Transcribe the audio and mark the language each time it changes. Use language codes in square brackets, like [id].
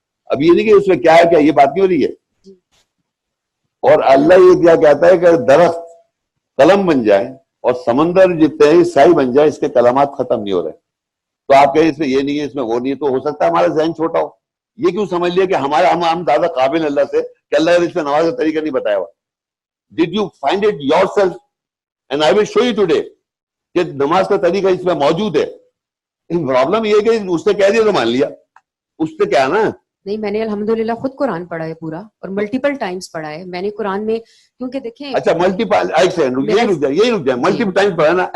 [ur] اب یہ نہیں کہ اس میں کیا ہے, کیا یہ بات نہیں ہو رہی ہے. اور اللہ یہ کیا کہتا ہے کہ درخت قلم بن جائے اور سمندر جتنے سائی بن جائے, اس کے کلمات ختم نہیں ہو رہے. تو آپ کہیں اس میں یہ نہیں ہے, اس میں وہ نہیں ہے, تو ہو سکتا ہے ہمارا ذہن چھوٹا ہو. یہ کیوں سمجھ لیا کہ ہمارا ہم زیادہ قابل اللہ سے کہ اللہ نے اس میں نماز کا طریقہ نہیں بتایا ہوا. [en] Did you find it yourself? And I will show you today [ur] کہ نماز کا طریقہ اس میں موجود ہے. پرابلم یہ ہے کہ اس نے کہہ دیا تو مان لیا. اس سے کیا نا, نہیں, میں نے الحمدللہ خود قرآن پڑھا ہے پورا, اور ملٹیپل ٹائمز پڑھا ہے میں نے قرآن میں, کیونکہ دیکھیں. اچھا ملٹیپل, یہی رک جائے, ملٹیپل ٹائمز پڑھا نا.